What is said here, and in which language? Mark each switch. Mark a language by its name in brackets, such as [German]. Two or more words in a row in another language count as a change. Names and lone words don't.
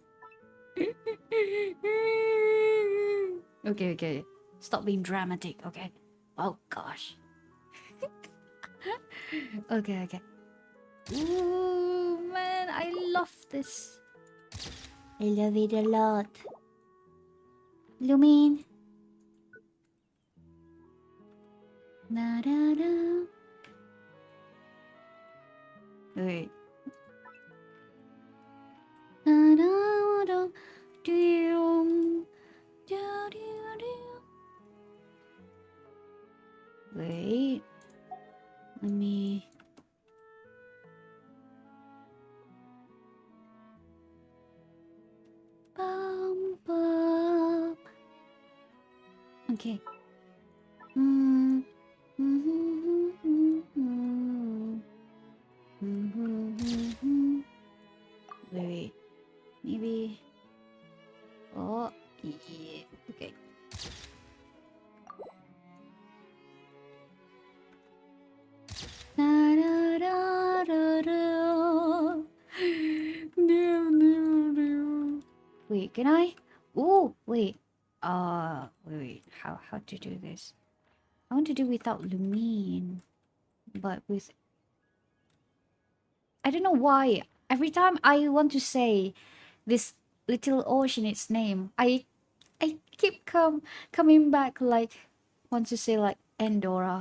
[English] Okay. Stop being dramatic, okay? Oh gosh. Okay. Ooh, man, I love this. I love it a lot. Lumin. Na da da. Wait. Na da da. Do. Do. Wait. Let me. Bum. Okay. Hmm. Wait. Maybe. Oh, yeah. Okay. Da, da, da, da, da. No. Wait, can I? Oh, wait. Wait. How to do this? I want to do without Lumine, but with. I don't know why. Every time I want to say this little ocean, its name, I keep coming back like want to say like Endora.